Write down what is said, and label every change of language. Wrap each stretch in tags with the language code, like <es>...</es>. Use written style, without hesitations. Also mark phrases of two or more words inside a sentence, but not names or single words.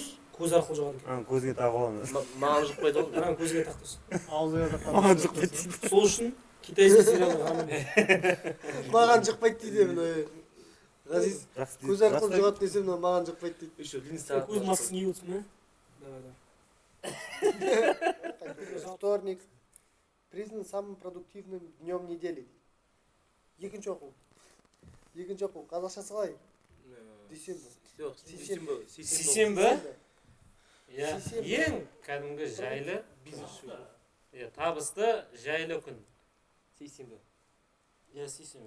<kk>Көз арқылы жұғады екен. Көзге тағып аламыз. Маған жұқпайды ғой. Маған көзге тақтырсын. Аузыңа таққан. Маған жұқпайды дейді. Сол үшін китайский сериалды қарамын. Маған жұқпайды дейді мына. Ғазиз, көз арқылы жұғады десе мына маған жұқпайды дейді.</kk> <ru>Еще длинный</ru> <kk>Көз маскасын киіп отырсың ба?</kk> <ru>Вторник признан самым продуктивным днем недели.</ru> <kk>Екінші оқу. Қазақшасы қалай? Дүйсенбі. Сейсенбі? Ең кәдімгі жайлы, табысты жайлы күн. Сейсенбі. Сейсенбі.</kk>